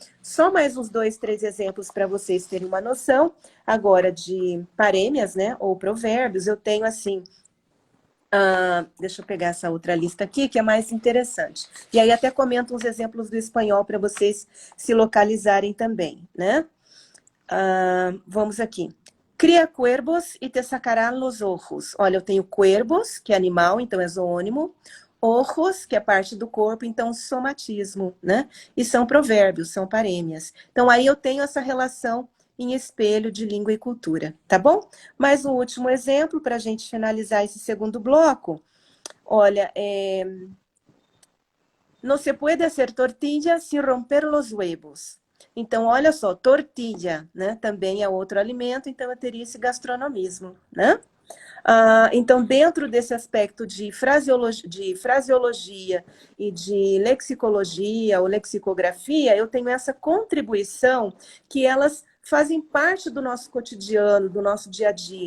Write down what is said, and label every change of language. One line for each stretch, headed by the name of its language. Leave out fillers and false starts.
Portuguese: Só mais uns 2, 3 exemplos para vocês terem uma noção. Agora, de parêmias, né? Ou provérbios, eu tenho assim. Deixa eu pegar essa outra lista aqui, que é mais interessante. E aí até comento uns exemplos do espanhol para vocês se localizarem também, né? Vamos aqui.
Spanish: Cria cuervos e te sacarán los ojos.
Portuguese: Olha, eu tenho cuervos, que é animal, então é zoônimo. Ojos, que é parte do corpo, então somatismo, né? E são provérbios, são parêmias. Então aí eu tenho essa relação em espelho de língua e cultura, tá bom? Mais um último exemplo para a gente finalizar esse segundo bloco. Olha,
Spanish: no se puede hacer tortilla sin romper los huevos.
Portuguese: Então, olha só, tortilha, né? Também é outro alimento, então eu teria esse gastronomismo, né? Então, dentro desse aspecto de fraseologia e de lexicologia ou lexicografia, eu tenho essa contribuição que elas fazem parte do nosso cotidiano, do nosso dia a dia.